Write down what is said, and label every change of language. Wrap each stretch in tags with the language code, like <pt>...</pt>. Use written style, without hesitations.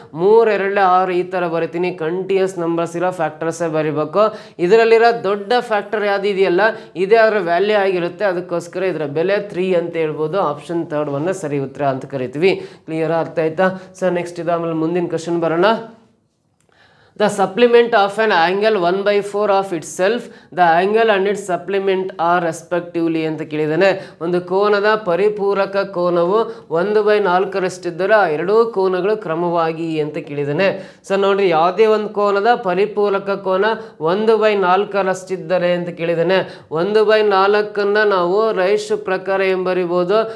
<kn>3 2 6 ಈ ಥರ ಬರಿತೀನಿ. ಕಂಟಿನ್ಯೂಸ್ ನಂಬರ್ಸ್ ಇರೋ ಫ್ಯಾಕ್ಟರ್ಸೇ ಬರಿಬೇಕು. ಇದರಲ್ಲಿರೋ ದೊಡ್ಡ ಫ್ಯಾಕ್ಟರ್ ಯಾವ್ದು ಇದೆಯಲ್ಲ ಇದೇ ಅದರ ವ್ಯಾಲ್ಯೂ ಆಗಿರುತ್ತೆ. ಅದಕ್ಕೋಸ್ಕರ ಇದರ ಬೆಲೆ 3 ಅಂತ ಹೇಳ್ಬೋದು. ಆಪ್ಷನ್ ಥರ್ಡ್ ಒನ್ ಸರಿ ಉತ್ತರ ಅಂತ ಕರಿತೀವಿ. ಕ್ಲಿಯರ್ ಅರ್ಥ ಆಯ್ತಾ? ಸರ್ ನೆಕ್ಸ್ಟ್ ಇದು ಆಮೇಲೆ ಮುಂದಿನ ಕ್ವಶನ್ ಬರೋಣ.</kn> <en>The supplement of an angle 1/4 of itself, the angle and its supplement are respectively</en> <kn>ಅಂತ ಕೇಳಿದ್ದಾನೆ. ಒಂದು ಕೋನದ ಪರಿಪೂರಕ ಕೋನವು 1/4ರಷ್ಟಿದ್ದರೆ ಆ ಎರಡೂ ಕೋನಗಳು ಕ್ರಮವಾಗಿ ಅಂತ ಕೇಳಿದ್ದಾನೆ. ಸೊ ನೋಡ್ರಿ ಯಾವುದೇ ಒಂದು ಕೋನದ ಪರಿಪೂರಕ ಕೋನ 1/4ರಷ್ಟಿದ್ದರೆ ಅಂತ ಕೇಳಿದ್ದಾನೆ. 1/4 ನಾವು ರೇಷಿಯೋ ಪ್ರಕಾರ ಏನು ಬರಿಬೋದು?</kn>